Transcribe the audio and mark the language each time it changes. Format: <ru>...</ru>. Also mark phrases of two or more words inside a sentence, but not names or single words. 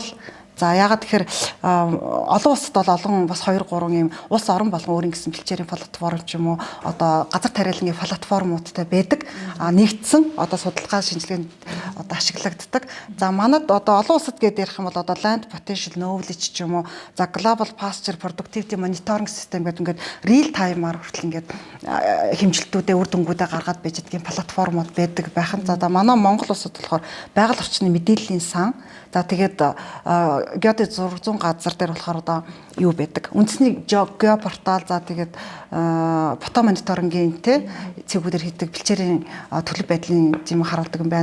<mn>За ягаад тэгэхээр олон улсад бол олон бас 2 3 ийм улс орон болгон өөрийн гэсэн бэлчээрийн платформ ч юм уу одоо газар тариалангийн платформуудтай байдаг. Нэгдсэн одоо судалгаа шинжилгээнд одоо ашиглагддаг. За манад одоо олон улсад гээд ярих юм бол одоо Land Potential Knowledge ч юм уу за Global Pasture Productivity Monitoring System гэдэг ингээд</mn> <en>real time-</en> <mn>аар хүртэл ингээд хэмжилтүүдээ үр дүнгуудаа гаргаад байж байгаа платформуд байдаг байхын. За манай Монгол улсад болохоор байгаль орчны мэдээллийн сан. За тэгээд геодез 600 газар дээр болохоор одоо юу байдаг? Үндэсний геопортал за тэгээд фото мониторингийн цэгүүдээр хийдэг бэлчээрийн төлөв байдлын тийм харуулдаг юм байна.</mn>